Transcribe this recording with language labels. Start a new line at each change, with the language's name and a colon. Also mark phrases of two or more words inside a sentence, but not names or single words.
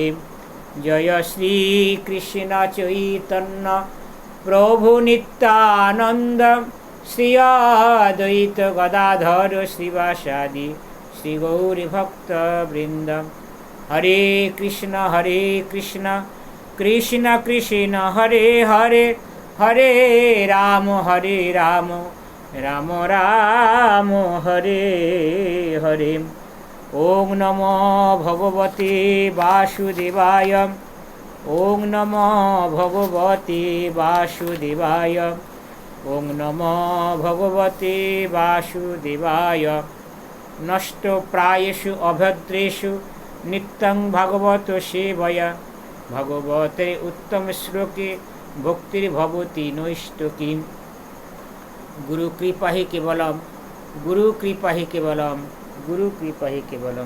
Bangla: জয় শ্রীকৃষ্ণ চৈতন্য প্রভু নিত্যানন্দ, শ্রী অদ্বৈত গদাধর শ্রীবাসাদি শ্রী গৌরী ভক্ত বৃন্দ।
Sanskrit: হরে কৃষ্ণ কৃষ্ণ কৃষ্ণ হরে হরে, হরে রাম রাম রাম হরে হরে। ওং নমো ভগবতে বাসুদেবায়, ওং নমো ভগবতে বাসুদেবায়, ওং নমো ভগবতে বাসুদেবায়। নষ্ট প্রায়েষু অভদ্রেষু নিত্যং ভাগবত সেবয়া, ভগবতে উত্তম শ্লোকে ভক্তির্ভবতি নৈষ্ঠকী। গুরু কৃপা হি কেবলম, গুরু কৃপা হি কেবলম, গুরু কৃপা হি কেবলম।